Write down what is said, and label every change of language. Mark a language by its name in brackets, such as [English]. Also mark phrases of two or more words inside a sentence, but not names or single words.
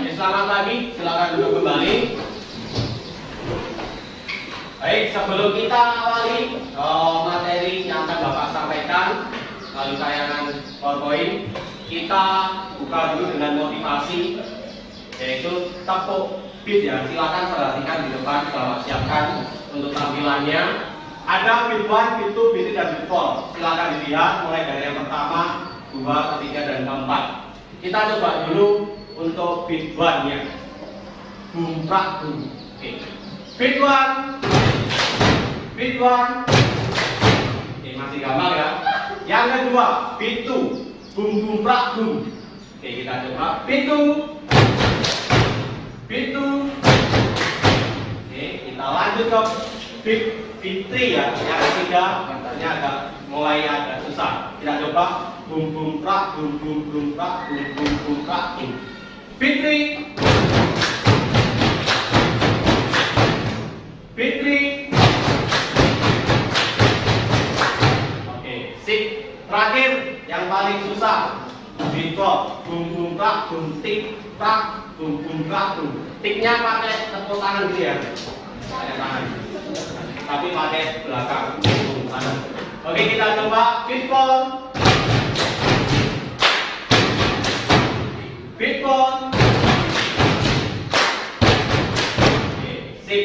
[Indonesian] Selamat pagi, silakan duduk kembali. Baik, sebelum kita awali materi yang akan Bapak sampaikan melalui tayangan PowerPoint, kita buka dulu dengan motivasi, yaitu tepuk beat ya. Silakan perhatikan di depan, Bapak siapkan untuk tampilannya. Ada beat 1, beat 2, beat 3, dan beat 4. Silakan dilihat mulai dari yang pertama, 2, ketiga, dan keempat. Kita coba dulu untuk beat 1-nya. Boom, prak, boom. Oke. Beat 1. Beat 1. Oke, masih gampang ya. Yang kedua, beat 2. Boom, boom, prak, boom. Oke, kita coba. Beat 2. Beat 2. Oke, kita lanjut ke beat 3 ya. Yang ketiga, katanya mulai agak susah. Kita coba. Boom, boom, prak, boom, boom, boom, prak, boom, boom, boom, prak, boom. Beat 3. Beat 3. Oke, sip. Terakhir, yang paling susah. Beat 4. Boom, boom, prak, boom, tik, prak, boom, boom, prak, boom. Tiknya pakai tepuk tangan gitu ya. Pakai tangan. Tapi pakai belakang. Tangan. Oke, kita coba. Beat 4. Beat 4. Oke, sip.